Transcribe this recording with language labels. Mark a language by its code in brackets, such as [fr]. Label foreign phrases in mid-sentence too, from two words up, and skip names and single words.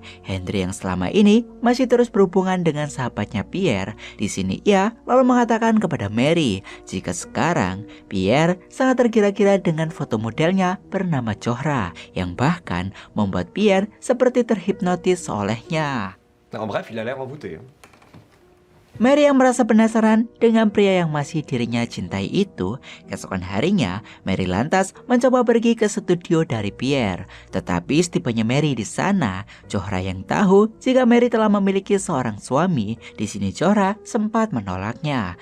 [id] Henry yang selama ini masih terus berhubungan dengan sahabatnya Pierre. Di sini ia lalu mengatakan kepada Mary jika sekarang Pierre sangat tergila-gila dengan foto modelnya bernama Zohra, yang bahkan membuat Pierre seperti terhipnotis olehnya. [fr] En bref, il a l'air envoûté. [id] Mary yang merasa penasaran dengan pria yang masih dirinya cintai itu, keesokan harinya Mary lantas mencoba pergi ke studio dari Pierre. Tetapi setibanya Mary di sana, Zohra yang tahu jika Mary telah memiliki seorang suami, di sini Zohra sempat menolaknya.